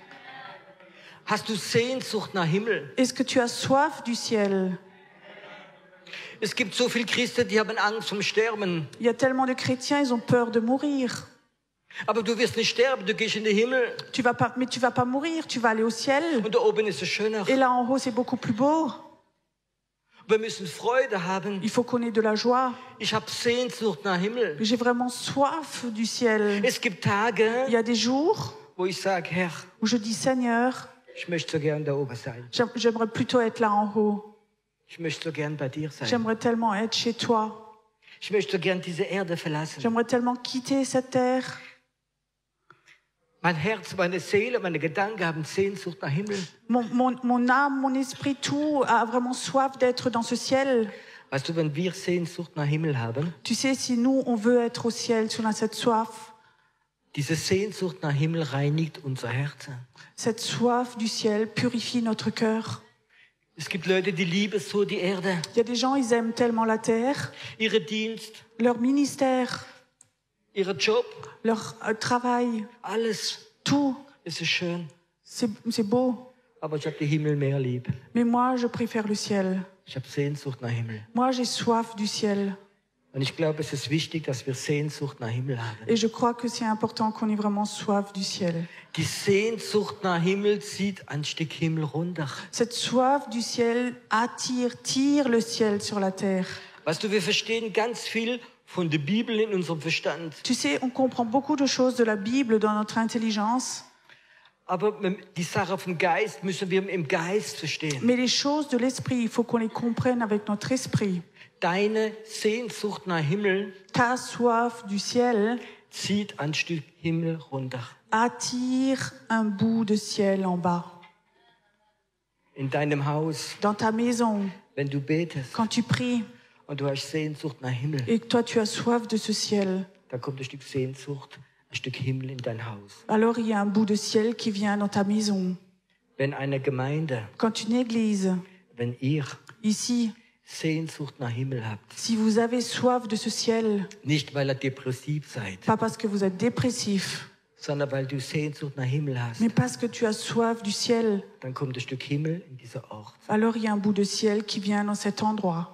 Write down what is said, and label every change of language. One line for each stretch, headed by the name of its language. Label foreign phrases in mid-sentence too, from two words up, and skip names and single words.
German: Hast du Sehnsucht nach Himmel?
French: Est-ce que tu as soif du ciel?
German: Es gibt so viele Christen, die haben Angst vom Sterben.
French: Il y a tellement de chrétiens, ils ont peur de mourir.
German: Aber du wirst nicht sterben, du gehst in den Himmel.
French: Mais tu vas pas mourir, tu vas aller au ciel.
German: Und da oben ist es schöner.
French: Et là en haut, c'est beaucoup plus beau.
German: Wir müssen Freude haben.
French: Il faut qu'on ait de la joie.
German: Ich habe Sehnsucht nach Himmel.
French: J'ai vraiment soif du ciel.
German: Es gibt Tage,
French: Il y a des jours
German: wo ich sage, Herr,
French: où je dis Seigneur,
German: ich möchte so gern da oben sein.
French: j'aimerais plutôt être là en haut.
German: Ich möchte so gern bei dir sein.
French: J'aimerais tellement être chez toi.
German: Ich möchte so gern diese Erde verlassen.
French: J'aimerais tellement quitter cette terre.
German: Mein Herz, meine Seele, meine Gedanken haben Sehnsucht nach Himmel.
French: Mon âme, mon esprit, tout a vraiment soif d'être dans ce ciel.
German: Weißt du, wenn wir Sehnsucht nach Himmel haben,
French: Tu sais, si nous, on veut être au ciel, si on a cette soif
German: diese Sehnsucht nach Himmel reinigt unser Herz.
French: du ciel purifie notre cœur.
German: Es gibt Leute, die lieben so die Erde,
French: Il y a des gens, ils aiment tellement la terre,
German: ihre Dienst,
French: leur ministère,
German: ihren Job,
French: leur travail,
German: alles.
French: tout,
German: Es ist schön,
French: c'est beau.
German: aber ich habe den Himmel mehr lieb.
French: Mais moi, je préfère le ciel.
German: Ich habe Sehnsucht nach Himmel.
French: Moi, j'ai soif du ciel.
German: Und ich glaube, es ist wichtig, dass wir Sehnsucht nach Himmel haben.
French: Et je crois que c'est important qu'on ait vraiment soif du ciel.
German: Die Sehnsucht nach Himmel zieht ein Stück Himmel runter.
French: Cette soif du ciel tire le ciel sur la terre.
German: Weißt du, wir verstehen ganz viel von der Bibel in unserem Verstand.
French: Tu sais, on comprend beaucoup de choses de la Bible dans notre intelligence,
German: Aber die Sache vom Geist müssen wir im Geist verstehen.
French: mais les choses de l'esprit, il faut qu'on les comprenne avec notre esprit.
German: Deine Sehnsucht nach Himmel
French: Ta soif du ciel
German: zieht ein Stück Himmel runter.
French: attire un bout de ciel en bas.
German: In deinem Haus,
French: Dans ta maison,
German: wenn du betest
French: quand tu pries
German: und du hast Sehnsucht nach Himmel,
French: et que toi tu as soif de ce ciel,
German: dann kommt ein Stück Sehnsucht, ein Stück Himmel in dein Haus.
French: alors il y a un bout de ciel qui vient dans ta maison.
German: Wenn eine Gemeinde,
French: Quand une église,
German: wenn ihr
French: ici,
German: Sehnsucht nach Himmel habt,
French: si vous avez soif de ce ciel,
German: nicht weil ihr depressiv seid,
French: pas parce que vous êtes dépressif,
German: sondern weil du Sehnsucht nach Himmel hast,
French: mais parce que tu as soif du ciel,
German: dann kommt ein Stück Himmel in dieser Ort.
French: alors il y a un bout de ciel qui vient dans cet endroit.